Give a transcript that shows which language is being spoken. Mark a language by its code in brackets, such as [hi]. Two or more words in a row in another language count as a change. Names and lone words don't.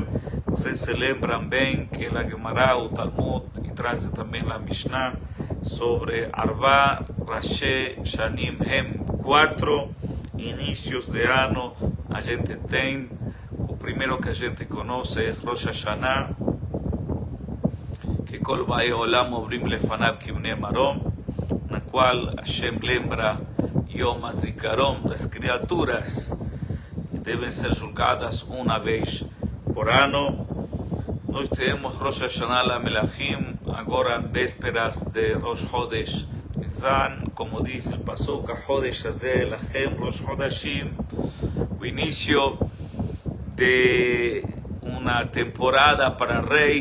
[pt] Vocês se lembram bem que a Gemara, o Talmud, e traz também a Mishnah sobre [he] ארבעה ראשי שנים הם, [pt] 4 inícios de ano. A gente tem, o primeiro que a gente conhece é Rosh Hashanah, que [he] כל באי עולם עוברים לפניו כבני מרום, [pt] na qual Hashem lembra Yom HaZikaron das criaturas que devem ser julgadas uma vez por ano. Nós temos [he] ראש השנה למלכים, [pt] agora vésperas de Rosh Chodesh Nisan, como diz o Pasuk, [he] החודש הזה לכם ראש חודשים, [pt] o início de uma temporada para reis.